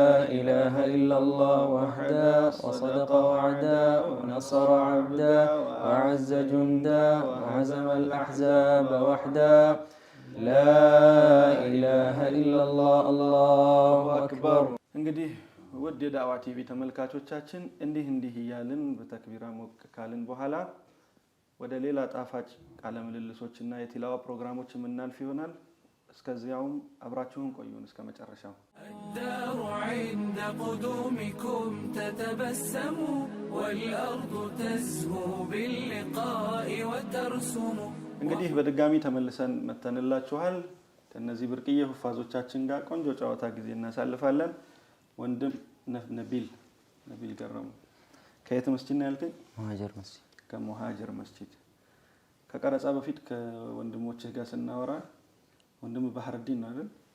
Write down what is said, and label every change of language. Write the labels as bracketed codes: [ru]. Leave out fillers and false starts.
[ar] إله إلا الله وحده وصدق وعدا ونصر عبدا وأعز جندا وهزم الأحزاب وحدا لا إله إلا الله الله أكبر [am] እንግዲህ ውድ የዳዕዋ ቲቪ ተመልካቾቻችን እንዲህ እያልን በተክቢራ ሞቅ ካልን በኋላ ወደ ሌላ ጣፋጭ ቃለ ምልልሶችና የቲላዋ ፕሮግራሞች የምናልፍ ይሆናል። እስከዚያውም አብራችሁን ቆዩን እስከ መጨረሻው። [ar] الدار عند قدومكم تتبسم والأرض تزهو باللقاء وترسم [am] እንግዲህ በድጋሚ ተመልሰን መተንላችኋል። ከነዚህ ብርቅዬ ሁፋዞቻችን ጋር ቆንጆ ጨዋታ ጊዜ እናሳልፋለን። ወንድም ነቢል ገረሙ ከየት መስጂድ ነው ያልከኝ? ሙሃጅር መስጂድ። ከሙሃጅር መስጂድ። ከቀረጻ በፊት ከወንድሞችህ ጋር ስናወራ ወንድም ባህርዲን ነው አይደል?